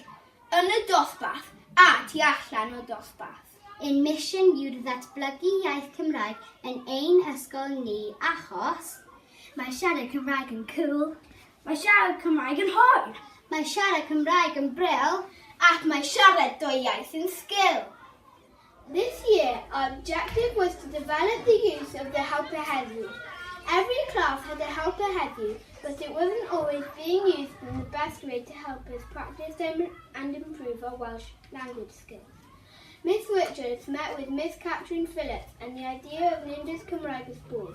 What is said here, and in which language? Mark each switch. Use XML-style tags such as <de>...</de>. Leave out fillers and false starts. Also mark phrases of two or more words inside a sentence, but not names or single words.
<cy>Yn y dosbarth a tu allan o dosbarth. ein mission yw'r ddatblygu iaith Cymraeg yn ein ysgol ni achos Mae siarad Cymraeg yn cool, mae siarad Cymraeg yn hwyr, mae siarad Cymraeg yn bril ac mae siarad dwy iaith yn sgil.</cy> <en>This year, our objective was to develop the use of the helper headroom. Every class had a helper headroom, but it wasn't always being used in the best way to help us practice and improve our Welsh language skills. Miss Richards met with Miss Catherine Phillips and the idea of Ninjas Cymraeg was born.</en>